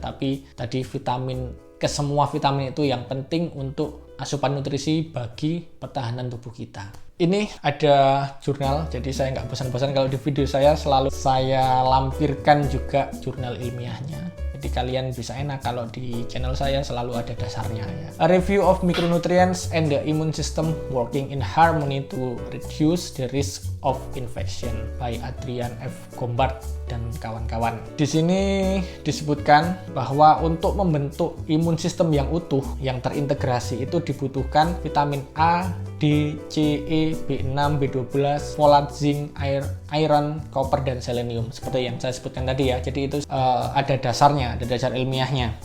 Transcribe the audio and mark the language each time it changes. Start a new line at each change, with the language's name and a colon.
Indonesian: Tapi tadi semua vitamin itu yang penting untuk asupan nutrisi bagi pertahanan tubuh kita. Ini ada jurnal, jadi saya nggak bosan-bosan kalau di video saya selalu saya lampirkan juga jurnal ilmiahnya. Jadi kalian bisa enak kalau di channel saya selalu ada dasarnya ya.
English: A review of micronutrients and the immune system working in harmony to reduce the risk of infection by Adrian F.
Indonesian: Gombard dan kawan-kawan. Di sini disebutkan bahwa untuk membentuk imun sistem yang utuh, yang terintegrasi itu dibutuhkan vitamin A, D, C, E, B6, B12, folat, zinc, iron, copper, dan selenium. Seperti yang saya sebutkan tadi ya. Jadi itu ada dasarnya, ada dasar ilmiahnya.